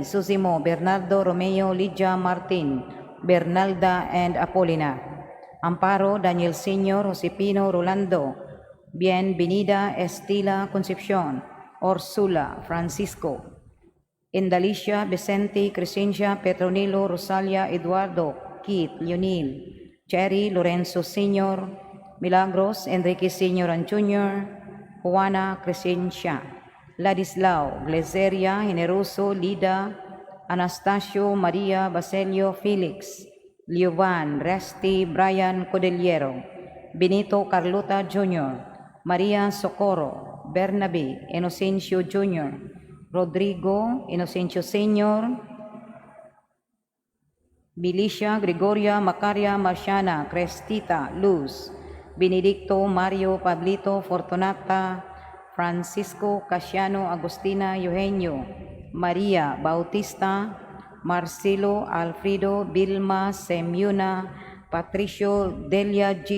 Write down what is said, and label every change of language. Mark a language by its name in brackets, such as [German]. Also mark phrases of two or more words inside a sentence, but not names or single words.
[English] Susimo, Bernardo, Romeo, Lydia, Martin, Bernalda, and Apolinar, Amparo, Daniel Sr., Josepino, Rolando, Bienvenida, Estila, Concepcion, Ursula, Francisco, Indalicia, Vicente, Crescencia, Petronilo, Rosalia, Eduardo, Keith, Leonil, Cherry, Lorenzo Sr., Milagros, Enrique Sr. and Jr., Juana, Crescencia, Ladislao, Glezeria, Generoso, Lida, Anastasio, Maria, Baselio, Felix, Liovan, Resti, Brian Cordillero, Benito Carlota Jr., Maria Socorro, Bernabe, Inocencio Jr., Rodrigo, Inocencio Sr., Bilicia, Gregoria, Macaria, Marciana, Crestita, Luz, Benedicto, Mario, Pablito, Fortunata, Francisco, Casiano, Agustina, Eugenio, Maria, Bautista, Marcelo, Alfredo, Vilma, Semiuna, Patricio, Delia G.